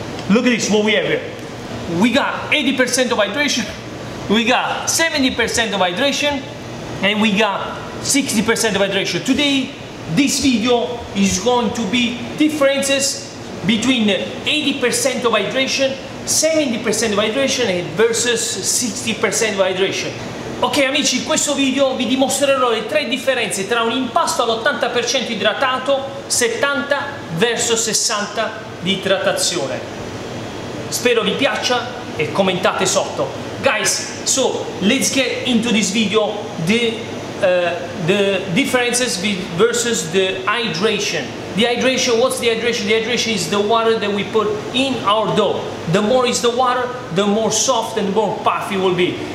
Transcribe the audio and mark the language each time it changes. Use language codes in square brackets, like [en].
[en] Look at this, what we have here. We got 80% of hydration, we got 70% of hydration, and we got 60% of hydration. Today, this video is going to be differences between 80% of hydration, 70% of hydration versus 60% of hydration. [it] Ok amici, in questo video vi dimostrerò le tre differenze tra un impasto all'80% idratato, 70 versus 60 di idratazione. Spero vi piaccia e commentate sotto. [en] Guys, so let's get into this video, the differences versus the hydration. The hydration, what's the hydration? The hydration is the water that we put in our dough. The more is the water, the more soft and more puffy it will be.